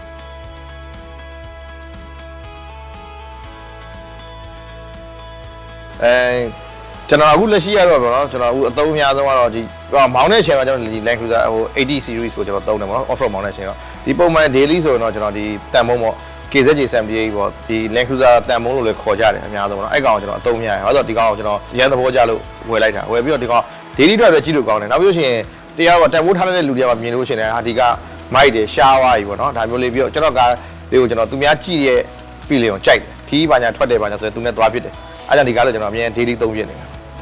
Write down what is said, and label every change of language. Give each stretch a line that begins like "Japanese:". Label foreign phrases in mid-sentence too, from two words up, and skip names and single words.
Burmese: ကျွန်တော်အခုလက်ရှိရတော့ပေါ့နော်ကျွန်တော်အခုအသုံးအများဆုံးကတော့ဒီမောင်းတဲ့ချိန်မှာကျွန်တော်ဒီ Land Cruiser ဟို80 series ကိုကျွန်တော်သုံးတယ်ပေါ့နော်
English: off road
Burmese: မောင်းတဲ့ချိန်တော့ ဒီပုံမှန် daily ဆိုရင်တော့ကျွန်တော်ဒီတန်မုံပေါ့ KZJ 78ပေါ့ဒီ Land Cruiser တန်မုံလို့လည်းခေါ်ကြတယ်အများဆုံးပေါ့နော်အဲ့ကောင်ကိုကျွန်တော်အသုံးများတယ်ဟောဆိုဒီကောင်ကိုကျွန်တော်ရန်သဘောကြလို့ဝယ်လိုက်တာဝယ်ပြီးတော့ဒီကောင် daily အတွက်ပဲကြည့်လို့ကောင်းတယ်နောက်ပြီးလို့ရှိရင်တရားကတန်ဖိုးထားတဲ့လူတွေကမြင်လို့ရှိရင်ဟာဒီကမိုက်တယ်ရှားသွားပြီပေါ့နော်ဒါမျိုးလေးပြီးတော့ကျွန်တော်ကလေးကိုကျွန်တော်သူများကြည့်ရဲ့ feeling ကိုကြိုက်တယ်ခီးပါညာထွက်တယ်ပါညာဆိုရင်သူနဲ့သွားဖြစ်တယ်အဲကြောင့်ဒီကားလို့ကျွန်တော်အမြင် daily သုံးဖြစ်နေတာ